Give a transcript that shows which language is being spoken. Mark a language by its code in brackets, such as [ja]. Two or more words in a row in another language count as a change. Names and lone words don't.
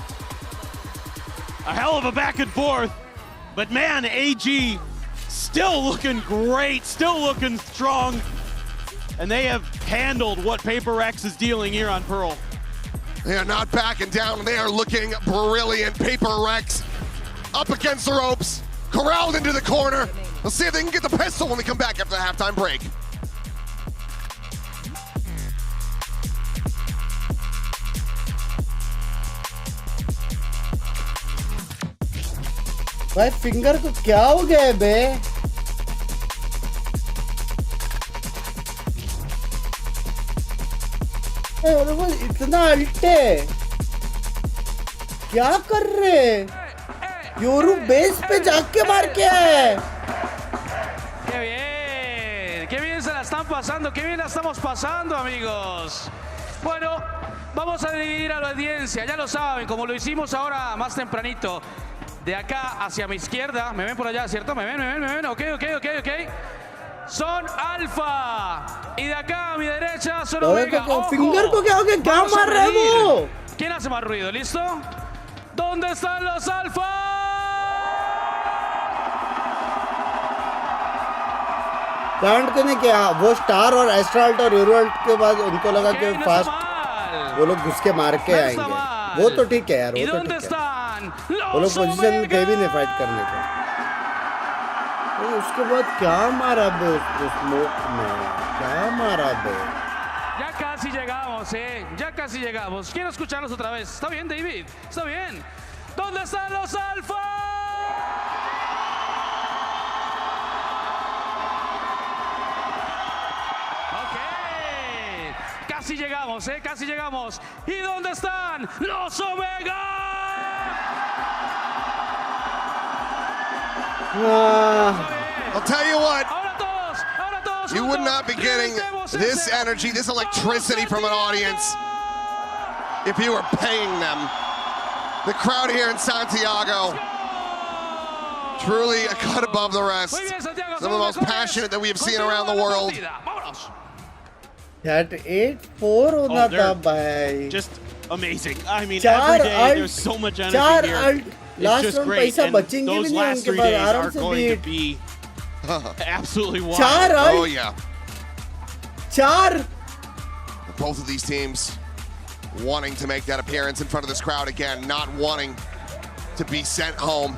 [en] A hell of a back and forth, but man, AG still looking great, still looking strong, and they have handled what PRX is dealing here on Pearl. They are not backing down, they are looking brilliant. PRX up against the ropes, corralled into the corner. We'll see if they can get the pistol when we come back after the halftime break. [hi] भाई फिंगर को क्या हो गया है बे? इतना अल्टे क्या कर रहे? योरू बेस पे जाके मार के है. [es] Qué bien se la están pasando, qué bien la estamos pasando, amigos. Bueno, vamos a dividir a la audiencia, ya lo saben, como lo hicimos ahora más tempranito. De acá hacia mi izquierda, me ven por allá, ¿cierto? Me ven, ok. Son Alfa. Y de acá a mi derecha son Omega. ¡Ojo! [hi] फिंगर को क्या हो गया? क्या मार रहा है वो? [es] ¿Quién hace más ruido? ¿Listo? ¿Dónde están los Alfa? [hi] प्लांट ने क्या वो स्टार और एस्ट्राल्ट और यूरोल्ट के बाद उनको लगा कि फास्ट वो लोग घुस के मार के आएंगे. वो तो ठीक है यार, वो तो ठीक है. वो लोग पोजीशन में थे भी नहीं फाइट करने का. तो उसके बाद क्या मारा बे उस स्मोक में? क्या मारा बे? [es] Ya casi llegamos, ya casi llegamos. Quiero escucharlos otra vez. ¿Está bien, David? ¿Está bien? ¿Dónde están los Alfa? Casi llegamos, casi llegamos. ¿Y dónde están los Omega? [en] I'll tell you what, you would not be getting this energy, this electricity from an audience if you were paying them. The crowd here in Santiago, truly a cut above the rest. Some of the most passionate that we have seen around the world. [hi] That 8-4 होना था भाई. [en] Just amazing. I mean, every day there's so much energy here. It's just great. And those last 3 days are going to be absolutely wild. Oh yeah. 4. Both of these teams wanting to make that appearance in front of this crowd again, not wanting to be sent home.